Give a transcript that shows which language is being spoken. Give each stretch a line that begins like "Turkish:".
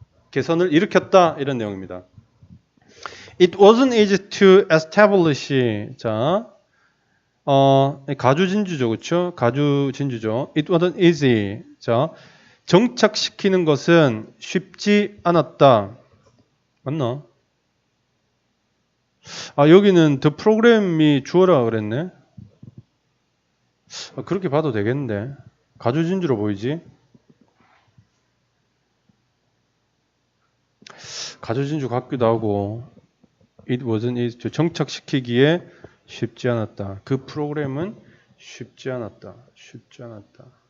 Korean: 개선을 일으켰다 이런 내용입니다.
English: It wasn't easy to establish.
Korean: 자, 가주진주죠, 그렇죠? 가주진주죠.
English: It wasn't easy.
Korean: 자, 정착시키는 것은 쉽지 않았다. 맞나? 여기는
English: the program
Korean: 이 주어라 그랬네. 그렇게 봐도 되겠는데. 가주진주로 보이지? 가주진주 같기도 하고.
English: It wasn't easy to
Korean: 정착시키기에 쉽지 않았다. 그 프로그램은 쉽지 않았다. 쉽지 않았다.